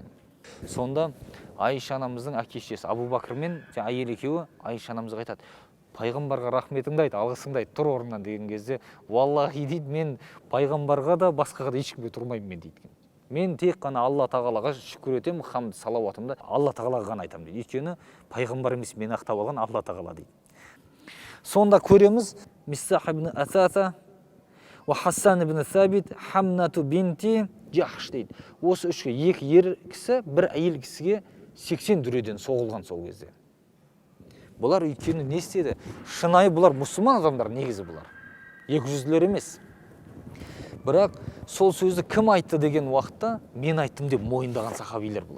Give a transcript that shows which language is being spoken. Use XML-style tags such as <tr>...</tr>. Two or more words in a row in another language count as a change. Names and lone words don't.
<kk>Сонда Айша анамыздың әке-шешесі Абу Бакр мен әйелі екеуі Айша анамызға айтады: "Пайғамбарға рахметіңді айт, алғысыңды айт, тұр орнынан" деген кезде, "Валлахи" дейді, "Мен пайғамбарға да басқаға да ешкімге тұрмаймын мен" дейді. "Мен тек қана Алла Тағалаға шүкір етемін, хамд салауатымды Алла Тағалаға ғана айтамын" дейді. Өйткені пайғамбар емес, мені ақтап алған Алла Тағала дейді. Сонда көреміз Мистах ибн Асаса ва Хасан ибн Сабит Хамнату бинти Жахш дейді. Осы үшке екі ер кісі бір әйел кісіге 80 дүреден соғылған сол кезде. Бұлар өйткені не істеді? Шынайы бұлар мұсылман адамдар негізі бұлар. 200-лер емес. Бірақ сол сөзді кім айтты деген уақытта мен айттым деп мойындаған сахабилер бұлар.</kk>